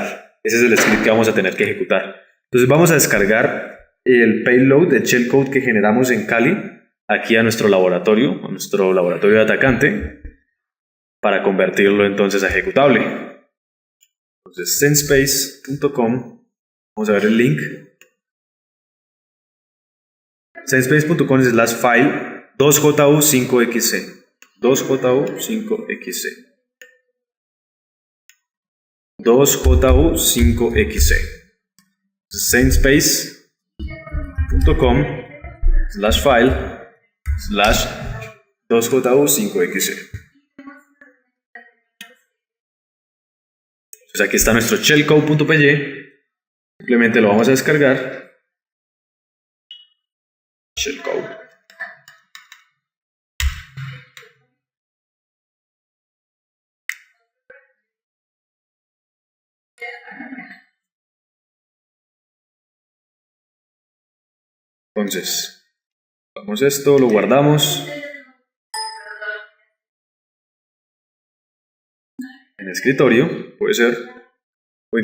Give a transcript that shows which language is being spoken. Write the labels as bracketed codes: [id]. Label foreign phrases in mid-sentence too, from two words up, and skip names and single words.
[es] Ese es el script que vamos a tener que ejecutar. Entonces vamos a descargar el payload de shellcode que generamos en Kali aquí a nuestro laboratorio de atacante, para convertirlo entonces a ejecutable. Entonces sendspace.com, vamos a ver el link. Sendspace.com/file 2JU5XC. 2JU5XC. 2JU5XC. Sainspace.com/file/2JU5XC. Entonces aquí está nuestro shellcode.py. Simplemente lo vamos a descargar. Shellcode. Entonces, vamos esto, lo guardamos en el escritorio, puede ser, o